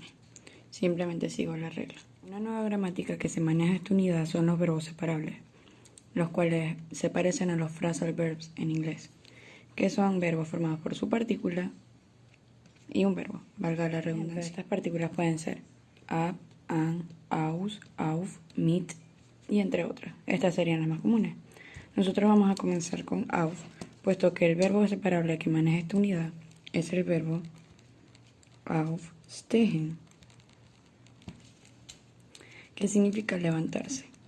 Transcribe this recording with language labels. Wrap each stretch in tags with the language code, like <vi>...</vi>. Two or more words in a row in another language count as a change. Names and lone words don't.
<es>Simplemente sigo la regla. Una nueva gramática que se maneja esta unidad son los verbos separables, los cuales se parecen a los</es> <en>phrasal verbs</en> <es>en inglés, que son verbos formados por su partícula y un verbo, valga la redundancia. Estas partículas pueden ser</es> <de>ab, an, aus, auf, mit</de> <es>y entre otras. Estas serían las más comunes. Nosotros vamos a comenzar con auf, puesto que el verbo separable que maneja esta unidad es el verbo aufstehen, que significa levantarse.</es>